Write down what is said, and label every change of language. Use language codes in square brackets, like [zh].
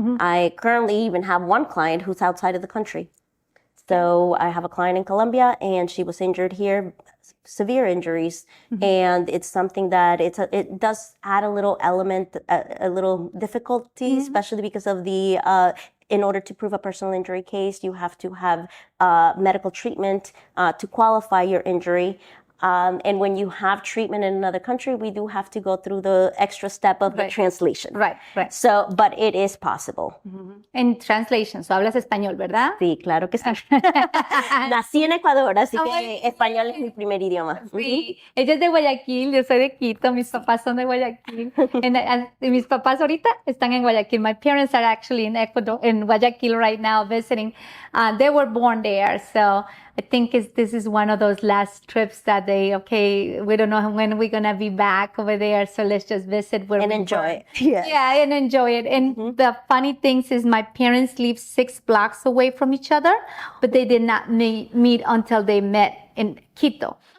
[en] I currently even have one client who's outside of the country. So I have a client in Colombia, and she was injured here, severe injuries, and it's something that it does add a little element, a little difficulty, especially because of the in order to prove a personal injury case, you have to have medical treatment to qualify your injury. And when you have treatment in another country, we do have to go through the extra step of the translation. Right. So, but it is possible. [es] En translation, so hablas español, ¿verdad? Sí, claro que sí. Nací en Ecuador, así que español es mi primer idioma. Sí. Ella es de Guayaquil, yo soy de Quito, mis papás son de Guayaquil. And mis papás ahorita están en Guayaquil. [en] My parents are actually in Ecuador, in Guayaquil right now visiting. They were born there, so I think this is one of those last trips that we don't know when we're going to be back over there, so let's just visit where and we enjoy were. it. Yes. Yeah, and enjoy it. And the funny things is my parents live 6 blocks away from each other, but they did not meet until they met in Quito.